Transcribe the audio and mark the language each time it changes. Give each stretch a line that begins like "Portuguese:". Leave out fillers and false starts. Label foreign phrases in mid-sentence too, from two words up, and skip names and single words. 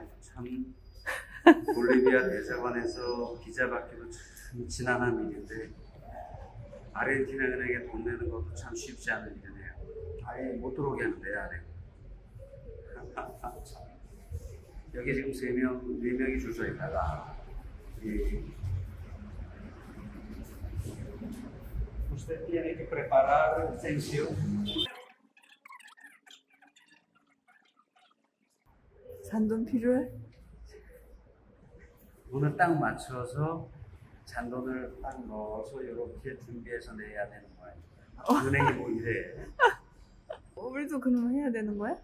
Korean: 참 볼리비아 대사관에서 비자 받기도 참 지난한 일인데 아르헨티나 은행에 돈 내는 것도 참 쉽지 않은 일이네요. 아예 못 들어오게 하는데 안에. 여기 지금 4명이 줄 서 있다가
Spanish: usted tiene que preparar extensión.
Korean: 잔돈 필요해? 돈을 딱 맞춰서 잔돈을 딱 넣어서 이렇게 준비해서 내야 되는 거예요. 은행이 뭐 이래. 우리도 그러면 해야 되는 거야?